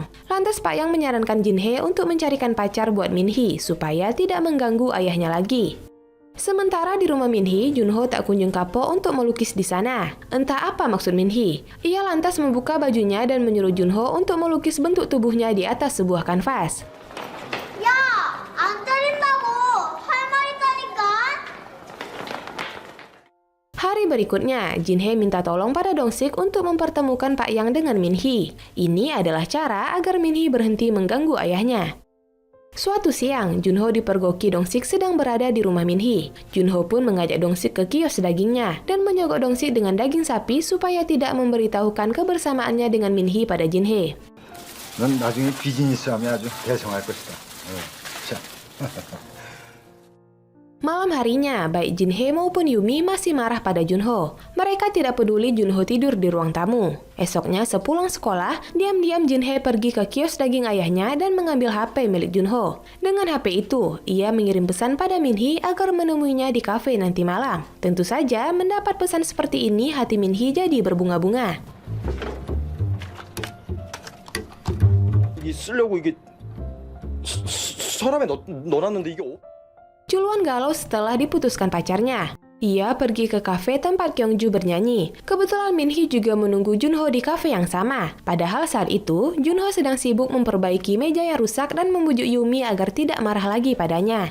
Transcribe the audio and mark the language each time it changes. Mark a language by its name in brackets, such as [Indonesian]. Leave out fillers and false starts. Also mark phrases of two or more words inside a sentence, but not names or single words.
[Indonesian] Lantas Pak Yang menyarankan Jinhee untuk mencarikan pacar buat Minhee supaya tidak mengganggu ayahnya lagi. Sementara di rumah Minhee, Junho tak kunjung kapok untuk melukis di sana. Entah apa maksud Minhee. Ia lantas membuka bajunya dan menyuruh Junho untuk melukis bentuk tubuhnya di atas sebuah kanvas. [Korean] 야! 안 때린다고! 할 말 있다니까! [Indonesian] Hari berikutnya, Jinhee minta tolong pada Dongsik untuk mempertemukan Pak Yang dengan Minhee. Ini adalah cara agar Minhee berhenti mengganggu ayahnya. Suatu siang, Junho dipergoki Dongsik sedang berada di rumah Minhee. Junho pun mengajak Dongsik ke kios dagingnya dan menyogok Dongsik dengan daging sapi supaya tidak memberitahukan kebersamaannya dengan Minhee pada Jinhee. [Korean] 넌 나중에 비즈니스 하면 아주 대성할 것이다. 자. [Indonesian] Malam harinya, baik Jinhee maupun Yumi masih marah pada Junho. Mereka tidak peduli Junho tidur di ruang tamu. Esoknya sepulang sekolah, diam-diam Jinhee pergi ke kios daging ayahnya dan mengambil HP milik Junho. Dengan HP itu, ia mengirim pesan pada Minhee agar menemuinya di kafe nanti malam. Tentu saja, mendapat pesan seperti ini hati Minhee jadi berbunga-bunga. [Korean] 이게 쓰려고 이게 서랍에 넣어놨는데 이게 [Indonesian] Chulwon galau setelah diputuskan pacarnya. Ia pergi ke kafe tempat Kyungju bernyanyi. Kebetulan Minhee juga menunggu Junho di kafe yang sama. Padahal saat itu, Junho sedang sibuk memperbaiki meja yang rusak dan membujuk Yumi agar tidak marah lagi padanya.